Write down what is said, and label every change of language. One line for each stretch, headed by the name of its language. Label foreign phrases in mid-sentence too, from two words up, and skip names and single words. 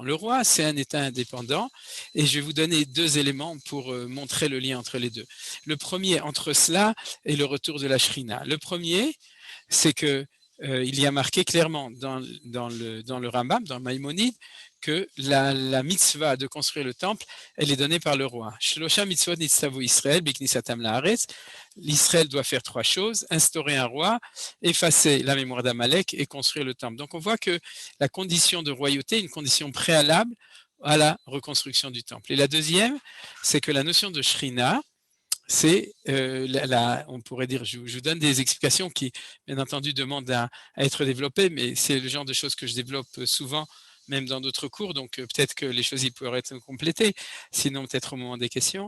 French: Le roi, c'est un État indépendant, et je vais vous donner deux éléments pour montrer le lien entre les deux. Le premier, entre cela et le retour de la Shrina. Le premier, c'est que il y a marqué clairement dans le Rambam, dans Maïmonide, que la mitzvah de construire le temple, elle est donnée par le roi.
Hebrew: שלוש מצוות נצטוו ישראל בכניסתם לארץ.
French: L'Israël doit faire trois choses: instaurer un roi, effacer la mémoire d'Amalek et construire le temple. Donc on voit que la condition de royauté est une condition préalable à la reconstruction du temple. Et la deuxième, c'est que la notion de Shrina, c'est, on pourrait dire, je vous donne des explications qui, bien entendu, demandent à être développées, mais c'est le genre de choses que je développe souvent, même dans d'autres cours, donc peut-être que les choses y pourraient être complétées, sinon peut-être au moment des questions.